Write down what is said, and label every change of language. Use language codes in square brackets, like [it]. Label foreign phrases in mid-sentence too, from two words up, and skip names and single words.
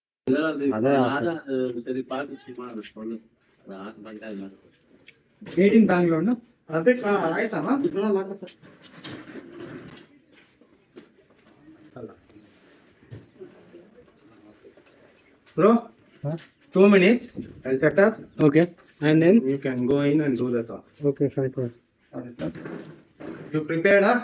[ta] சரி பார்த்து சும்மா அதை சொல்லு அதை ஆன் பண்ணிட்டா இல்லை [en] Made in Bangalore, no? [kn] ಅದೇ ಆಯ್ತಮ್ಮ ಸರ್ [en] Bro, 2 minutes. I'll set up. Okay. And then? You can go in and do the talk. Okay, fine. You prepared, huh?